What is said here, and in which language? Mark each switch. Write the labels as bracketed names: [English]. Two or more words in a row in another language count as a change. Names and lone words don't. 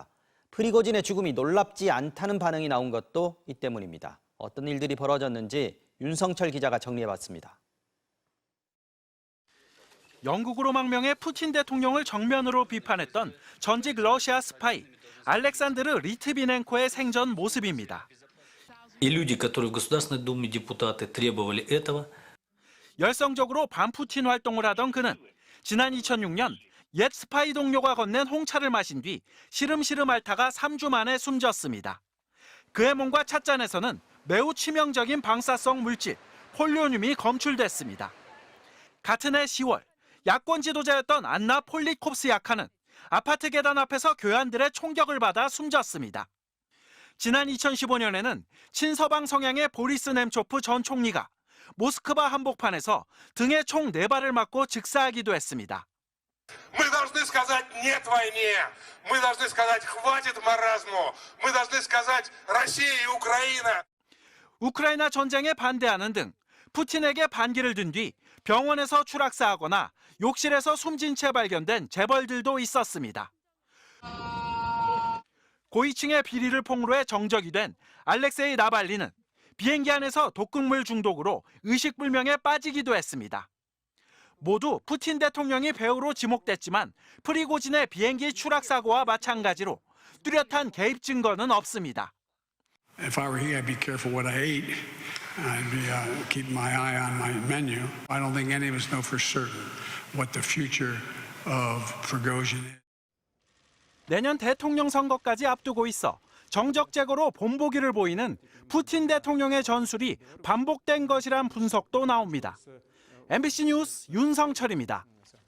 [Korean] 프리고진의 죽음이 놀랍지 않다는 반응이 나온 것도 이 때문입니다. 어떤 일들이 벌어졌는지 윤성철 기자가 정리해봤습니다. 영국으로 망명해 푸틴 대통령을 정면으로 비판했던 전직 러시아 스파이 알렉산드르 리트비넨코의 생전 모습입니다. [Russian] И люди, которые в Государственной Думе депутаты требовали этого. [Korean] 열성적으로 반푸틴 활동을 하던 그는 지난 2006년 옛 스파이 동료가 건넨 홍차를 마신 뒤 시름시름 앓다가 3주 만에 숨졌습니다. 그의 몸과 찻잔에서는 매우 치명적인 방사성 물질 폴로늄이 검출됐습니다. 같은 해 10월 야권 지도자였던 안나 폴리콥스 야카는 아파트 계단 앞에서 교환들의 총격을 받아 숨졌습니다. 지난 2015년에는 친서방 성향의 보리스 nem초프 전 총리가 모스크바 한복판에서 등에 총 4발을 맞고 즉사하기도 했습니다. [Russian] Мы должны сказать нет войне. Мы должны сказать хватит маразму. Мы должны сказать Россия и Украина. [Korean] 우크라이나 전쟁에 반대하는 등 푸틴에게 반기를 든 뒤 병원에서 추락사하거나 욕실에서 숨진 채 발견된 재벌들도 있었습니다. 고위층의 비리를 폭로해 정적이 된 알렉세이 나발리는 비행기 안에서 독극물 중독으로 의식불명에 빠지기도 했습니다. 모두 푸틴 대통령이 배후로 지목됐지만 프리고진의 비행기 추락 사고와 마찬가지로 뚜렷한 개입 증거는 없습니다. [English] If I were he, I'd be careful what I ate. I'd be keep my eye on my menu. I don't think any of us know for certain what the future of Prigozhin is. [Korean] 내년 대통령 선거까지 앞두고 있어 정적 제거로 본보기를 보이는 푸틴 대통령의 전술이 반복된 것이란 분석도 나옵니다. MBC 뉴스 윤성철입니다.